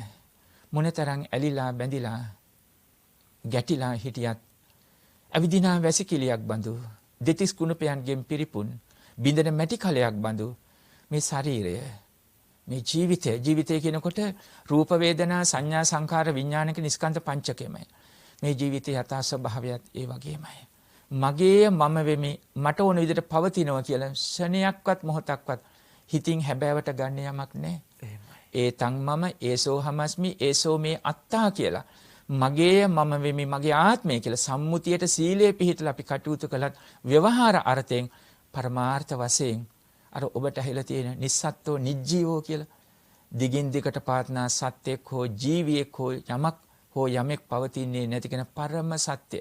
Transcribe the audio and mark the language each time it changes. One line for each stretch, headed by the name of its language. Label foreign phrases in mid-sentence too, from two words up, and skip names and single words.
Sinhala: මොනතරම් ඇලිලා බැඳිලා ගැටිලා හිටියත් අවිදිනා වැසිකිළියක් බඳු දෙතිස් කුණපයන්ගෙන් පිරිපුන් බින්දන මැටි කලයක් බඳු මේ ශරීරය මේ ජීවිතය කියනකොට රූප වේදනා සංඥා සංකාර විඥාන කියන ස්කන්ධ පංචකයමයි. මේ ජීවිතයේ යථා ස්වභාවයත් ඒ වගේමයි. මගේ මම වෙමි මට ඕන විදිහට පවතිනවා කියලා ශණයක්වත් මොහොතක්වත් හිතින් හැබෑවට ගන්න යමක් නැහැ.
Pali: ඒතං මම ඒසෝ හමස්මි ඒසෝ මේ අත්තා
Sinhala: කියලා මගේ මම වෙමි මගේ ආත්මය කියලා සම්මුතියට සීලයේ පිහිටලා අපි කටයුතු කළත් ව්‍යවහාර අර්ථයෙන් පරමාර්ථ වශයෙන් අර ඔබට ඇහිලා තියෙන
Pali: නිස්සත්ත්ව නිජ්ජීවෝ
Sinhala: කියලා දිගින් දිගට පාත්නා සත්‍යයක් හෝ ජීවියෙක් හෝ යමක් හෝ යමෙක් පවතින්නේ නැති කෙන පරම සත්‍ය.